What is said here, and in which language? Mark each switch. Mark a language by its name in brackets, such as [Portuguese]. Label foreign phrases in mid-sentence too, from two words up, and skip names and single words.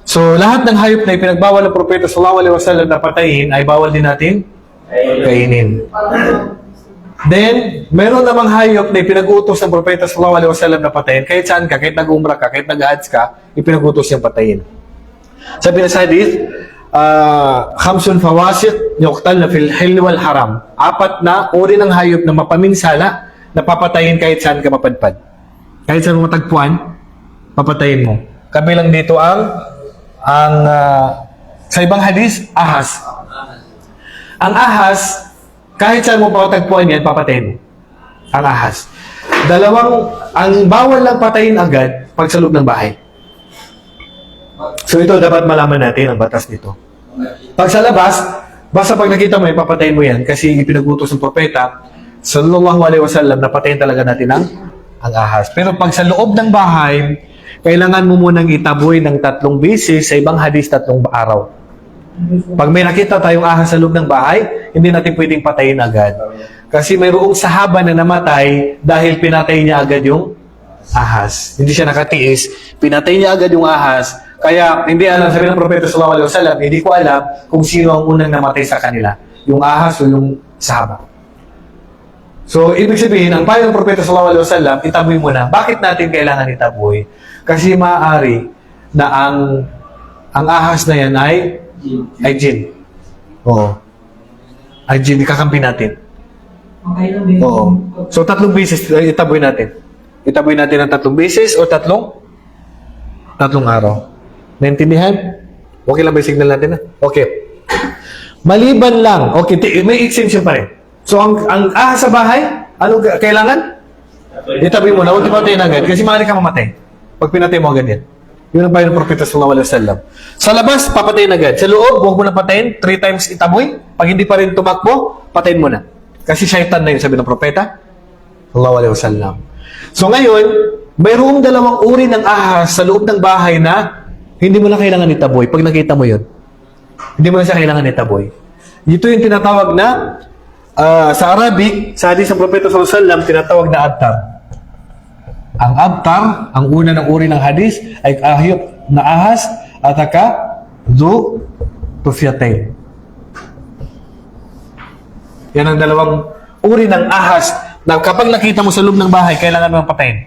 [Filipino] So, lahat ng hayop na ipinagbawal ng propeta [Arabic] صلى الله عليه وسلم [Filipino] na patayin ay bawal din natin kainin. Then, meron namang hayop na ipinag-utos ng propeta [Arabic] صلى الله عليه وسلم [Filipino] na patayin. Kahit saan ka, kahit nag-umrah ka, kahit nag-hajj ka, ipinag-utos niyang patayin. Sabi na sa hadith, [Arabic] خمس فواسق يقتلن في الحل والحرم. [Filipino] 4 na uri ng hayop na mapaminsala na papatayin kahit saan ka mapadpad. Kahit saan mo matagpuan, papatayin mo. Kabilang dito ang sa ibang hadith, ahas. Ang ahas, kahit saan mo patagpuan yan, papatayin mo. Ang ahas. Ang bawal lang patayin agad pag sa loob ng bahay. So ito, dapat malaman natin ang batas nito. Pag sa labas, basta pag nakita mo yan, papatayin mo yan kasi ipinagutos ng propeta [Arabic] صلى الله عليه وسلم [Filipino] na patayin talaga natin ang ahas. Pero pag sa loob ng bahay, kailangan mo munang itaboy ng 3 beses, sa ibang hadis 3 araw. Pag may nakita tayong ahas sa loob ng bahay, hindi natin pwedeng patayin agad. Kasi mayroong sahaba na namatay dahil pinatay niya agad yung ahas. Hindi siya nakatiis, pinatay niya agad yung ahas. Kaya hindi alam, sabi ng propeta [Arabic] صلى الله عليه وسلم, [Filipino] hindi ko alam kung sino ang unang namatay sa kanila, yung ahas o yung sahaba. So, ibig sabihin, ang payo ng propeta [Arabic] صلى الله عليه وسلم, [Filipino] itaboy mo na. Bakit natin kailangan itaboy? Kasi maaari na ang ahas na yan ay jinn. Oo. Ay jinn, ikakampi natin. Oo. So, 3 beses itaboy natin. Itaboy natin ng 3 beses o 3 araw. Naintindihan? Okay lang ba yung signal natin? Okay. Maliban lang. Okay, may exemption pa rin. So, ang ahas sa bahay, anong kailangan? Itabi mo na, huwag ipatayin agad. Kasi maaari ka mamatay. Pag pinatay mo agad yan. Yun ang bayan ng propeta [Arabic] صلى الله عليه وسلم. [Filipino] Sa labas, papatayin agad. Sa loob, huwag mo na patayin. 3 times itaboy. Pag hindi pa rin tumakbo, patayin mo na. Kasi syaitan na yun, sabi ng propeta [Arabic] صلى الله عليه وسلم. [Filipino] So ngayon, mayroong 2 uri ng ahas sa loob ng bahay na hindi mo na kailangan itaboy. Pag nakita mo yun, hindi mo na siya kailangan itaboy. Ito yung tinatawag na sa Arabic, sa hadith ng propeta [Arabic] صلى الله عليه وسلم, [Filipino] tinatawag na abtar. Ang abtar, ang una ng uri ng hadith, ay ahiyop na ahas at saka [Arabic] ذو الطفيتين. [Filipino] Yan ang 2 uri ng ahas na kapag nakita mo sa loob ng bahay, kailangan mo patayin.